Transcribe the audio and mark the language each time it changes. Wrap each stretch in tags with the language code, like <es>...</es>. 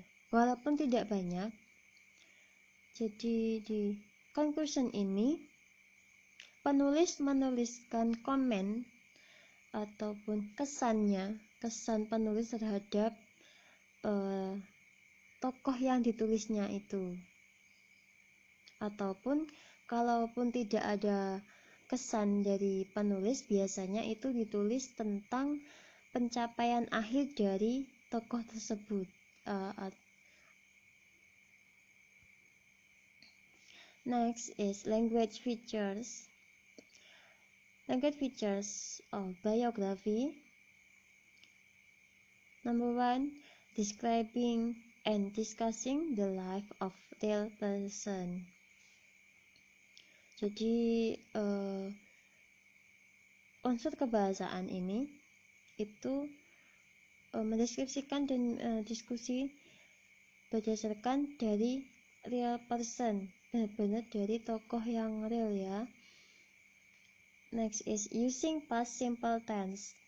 <id>Walaupun tidak banyak, jadi di conclusion ini penulis menuliskan komen ataupun kesan penulis terhadap tokoh yang ditulisnya itu. Ataupun kalaupun tidak ada kesan dari penulis, biasanya itu ditulis tentang pencapaian akhir dari tokoh tersebut.</id> <en>Next is language features. Language features of biography. Number 1, describing and discussing the life of real person.</en> <id>Jadi unsur kebahasaan ini itu mendeskripsikan dan diskusi berdasarkan dari</id> <en>real person,</en> <id>benar-benar dari tokoh yang real ya.</id> <en>Next is using past simple tense.</en>